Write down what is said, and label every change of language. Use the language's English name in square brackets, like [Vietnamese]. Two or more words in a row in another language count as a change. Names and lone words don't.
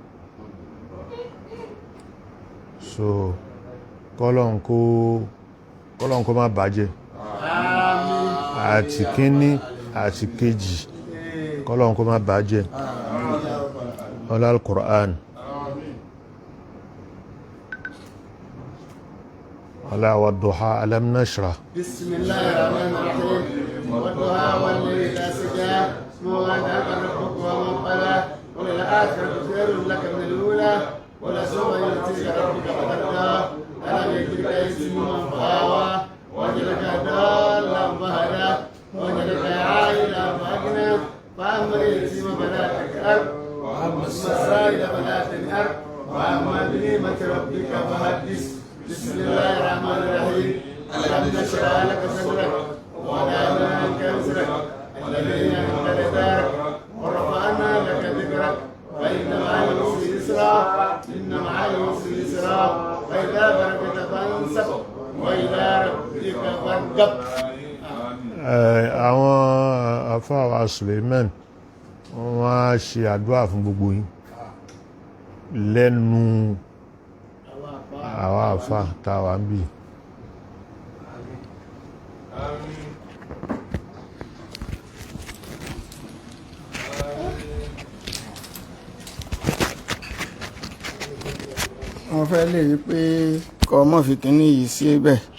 [Yoruba] So kọ́lọ́n kó má bàjẹ́. Àti kíní àti kejì kọ́lọ́n kó má bàjẹ́. ọlá al-Qur'an ọlá wad-duha alam nashrah. [Arabic] بسم الله الرحمن الرحيم والضحى والليل إذا سجى ما ودعك ربك وما قلى وللآخرة خير لك من الأولى ولسوف يعطيك ربك فترضى ألم يجدك يتيما فآوى ووجدك ضالا فهدى ووجدك عائلا فأغنى فأما اليتيم فلا تقهر وأما السائل فلا تنهر وأما بنعمة ربك فحدث. بسم الله الرحمن الرحيم ألم نشرح لك صدرك ووضعنا عنك وزرك الذي أنقض ظهرك ورفعنا لك ذكرك وإن مع العسر يسرا إن مع العسر يسرا وإذا فرغت فانصب وإلى ربك فارغب. [Yoruba] Àwọn àfáà Suleiman wọ́n á ṣe àdúrà fún gbogbo yín lẹ́nu àwọn àfáà tàwà ń bì. Wọ́n fẹ́ lè rí pé kọ́ mọ́ fi kíní yìí sí ibẹ̀